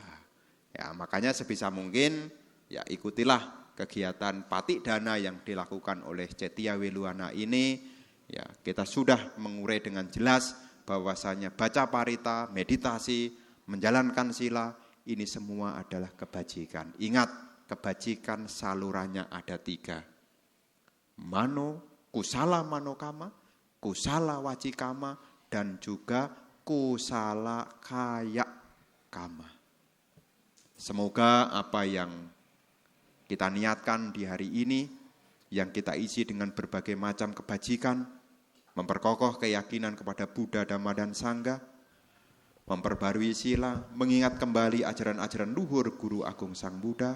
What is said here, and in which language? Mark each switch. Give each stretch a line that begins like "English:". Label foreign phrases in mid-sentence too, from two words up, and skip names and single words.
Indonesian: Ya, makanya sebisa mungkin ya ikutilah kegiatan Patidana yang dilakukan oleh Cetia Weluana ini. Ya, kita sudah mengurai dengan jelas bahwasanya baca parita, meditasi, menjalankan sila, ini semua adalah kebajikan. Ingat, kebajikan salurannya ada 3.
Pali: Kusala manokama, kusala wacikama,
Indonesian: dan juga
Pali: kusala kaya kama.
Indonesian: Semoga apa yang Kita niatkan di hari ini yang kita isi dengan berbagai macam kebajikan, memperkokoh keyakinan kepada Buddha, Dhamma, dan Sangha, memperbarui sila, mengingat kembali ajaran-ajaran luhur Guru Agung Sang Buddha.